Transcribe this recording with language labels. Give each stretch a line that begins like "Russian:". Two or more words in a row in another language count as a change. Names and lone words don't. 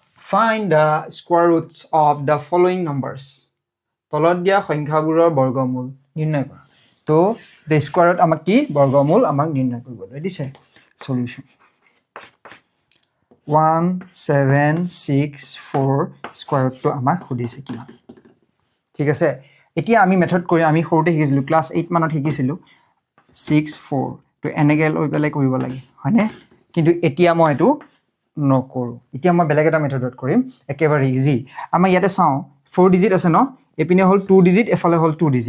English: Find the square roots of the following numbers.
Assamese: তলত দিয়া সংখ্যাবোৰৰ বৰ্গমূল নিৰ্ণয় কৰা। তো
English: the square root
Assamese: আমাক কি বৰ্গমূল আমাক নিৰ্ণয় কৰিবলৈ দিছে।
English: Solution 1 7 6 4 square root
Assamese: to আমাক সুধিছে কিমান। ঠিক আছে, এতিয়া আমি মেথড কৰি আমি সৰুতে শিকিছিলো ক্লাস 8 মানত শিকিছিলো 6 4 তো এনেকৈ লৈ পেলাই কৰিব লাগে হয়নে, কিন্তু এতিয়া মই এটো নকৰো। এতিয়া মই বেলেগ এটা মেথডত কৰিম একেবাৰে ইজি। আমাৰ ইয়াতে চাও 4 ডিজিট আছে ন, এপিনে হল 2 ডিজিট এফালে হল 2 ডিজিট।